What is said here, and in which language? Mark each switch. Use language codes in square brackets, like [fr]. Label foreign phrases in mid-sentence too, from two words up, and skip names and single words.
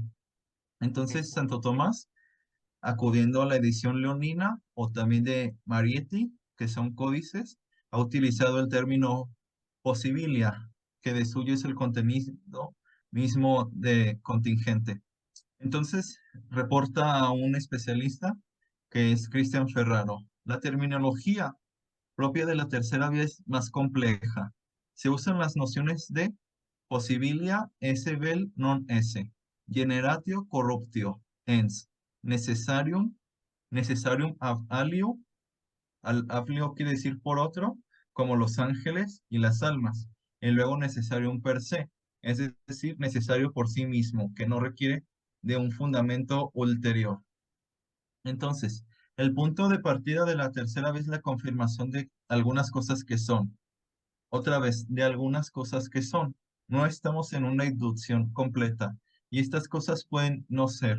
[es] Entonces Santo Tomás, acudiendo a la edición leonina o también de Marietti, que son códices, ha utilizado el término posibilia, que de suyo es el contenido mismo de contingente. Entonces, reporta a un especialista que es Cristian Ferraro. La terminología propia de la tercera vía es más compleja. Se usan las nociones de [la] possibilia esse vel non esse, generatio corruptio, [es] ens, [la] necessarium ab alio, al alio [es] quiere decir por otro, como los ángeles y las almas, y luego [la] necessarium per se, [es] es decir, necesario por sí mismo, que no requiere de un fundamento ulterior. Entonces, el punto de partida de la tercera vez es la confirmación de algunas cosas que son. Otra vez, de algunas cosas que son. No estamos en una inducción completa y estas cosas pueden no ser.